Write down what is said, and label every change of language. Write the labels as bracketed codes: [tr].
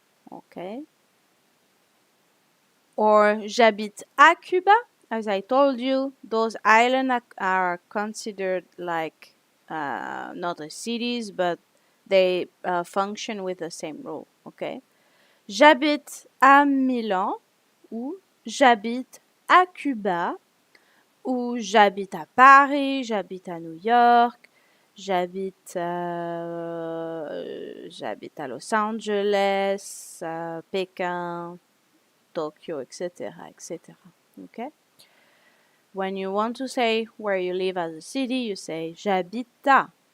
[en] Okay. Or [fr] j'habite à Cuba. [en] As I told you, those islands are considered like not as cities, but they function with the same rule. Okay. [fr] J'habite à Milan ou j'habite à Cuba ou j'habite à Paris, j'habite à New York, j'habite à Los Angeles, Pékin, Tokyo, etc., etc. [en] Okay? When you want to say where you live as a city, you say [fr] j'habite à.